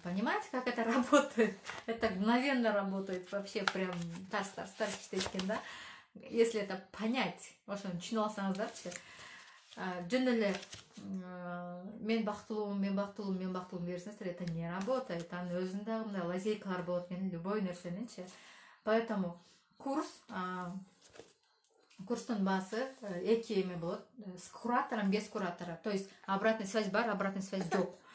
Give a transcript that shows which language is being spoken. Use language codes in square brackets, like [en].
[ru] Понимаете, как это работает? Это мгновенно работает. [ky] Вообще прям тар иштейт экен да. [ru] Если это понять, [ky] ошону түшүнүп алсаңыздарчы. Жөн эле мен бактылуумун берсеңиздер, [ru] это не работает. [ky] Анын өзүндө дагы мындай лазейкалар болот экен, любой нерсенинчи. Поэтому курстун баасы эки эме болот, [ru] с куратором, без куратора. То есть обратная связь бар, обратная связь жок.